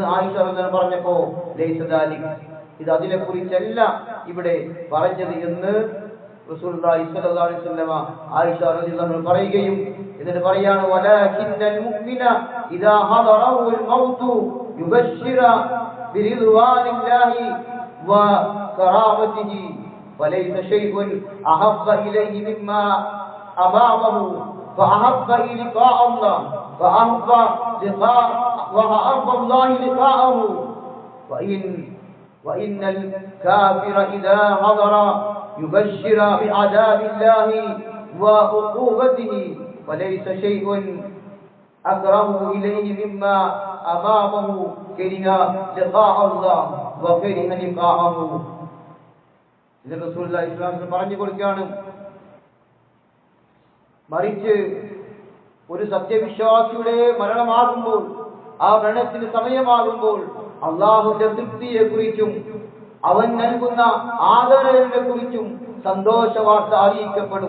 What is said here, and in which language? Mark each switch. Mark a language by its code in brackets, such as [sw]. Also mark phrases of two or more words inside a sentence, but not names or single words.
[ml] ആയിഷ റളിയല്ലാഹു പറഞ്ഞപ്പോ [ar] ليس ذلك, [ml] ഇത് അതിനെ കുറിച്ചല്ല ഇവിടെ പറഞ്ഞത് എന്ന് [ar] رسول الله صلى الله عليه وسلم [ml] ആയിഷ റളിയല്ലാഹു പറയുകയും എന്നിട്ട് പറയാണ്, [ar] ولكن المؤمن إذا حضره الموت يبشر برضوان الله وكرامته وليس شيء أحب إليه مما أمامه فأحب لقاء الله وأحب الله لقاءه وإن الكافر إذا حضر يبشر بعذاب الله وعقوبته وليس شيء أكره إليه مما أمامه كره لقاء الله وكره لقاءه. [ml] ഇത് [ar] رسول الله صلى الله عليه وسلم [ml] പറഞ്ഞു കൊടുക്കുകയാണ്. മറിച്ച് ഒരു സത്യവിശ്വാസിയുടെ മരണമാകുമ്പോൾ, ആ മരണത്തിന് സമയമാകുമ്പോൾ അള്ളാഹുവിന്റെ തൃപ്തിയെ കുറിച്ചും അവൻ നൽകുന്ന ആദരവിനെ കുറിച്ചും സന്തോഷ വാർത്ത അറിയിക്കപ്പെടും.